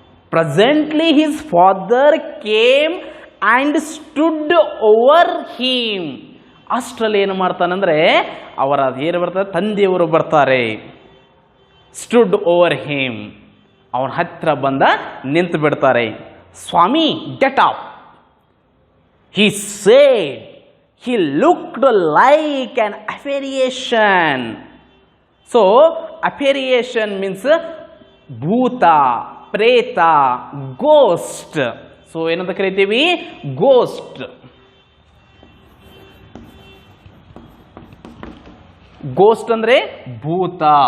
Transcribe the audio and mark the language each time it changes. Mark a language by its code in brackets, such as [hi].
[en] Presently his father came and stood over him. [kn] ಅಷ್ಟರಲ್ಲಿ ಏನು ಮಾಡ್ತಾನಂದರೆ ಅವರ ಏನು ಬರ್ತಾರೆ, ತಂದೆಯವರು ಬರ್ತಾರೆ. [en] stood over him, [kn] ಅವನ ಹತ್ತಿರ ಬಂದ ನಿಂತು ಬಿಡ್ತಾರೆ. [en] Swami get up, he said. He looked like an apparition. So apparition means [kn] ಭೂತ, ಪ್ರೇತ, ಗೋಸ್ಟ್. ಸೊ ಏನಂತ ಕರಿತೀವಿ? ಗೋಸ್ಟ್. ಗೋಸ್ಟ್ ಅಂದ್ರೆ ಭೂತ.